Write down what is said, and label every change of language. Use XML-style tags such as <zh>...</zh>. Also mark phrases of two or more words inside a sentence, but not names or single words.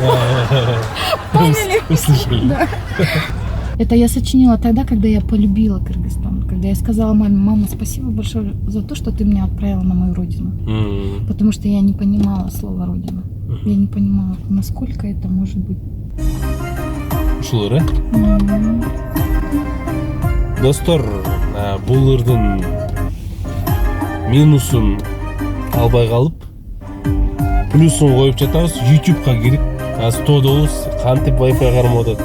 <ru>Поняли? Услышали. Да. Это я сочинила тогда, когда я полюбила Кыргызстан. Когда я сказала маме, мама, спасибо большое за то, что ты меня отправила на мою родину. Потому что я не понимала слова родина. Я не понимала, насколько это может быть.</ru> <ky>Ушулар, достор, бул ырдын минусун албай калып, плюсун коюп жатабыз. YouTube'га кирип, азыр тоодобуз, кантип Wi-Fi кармап атат.</ky>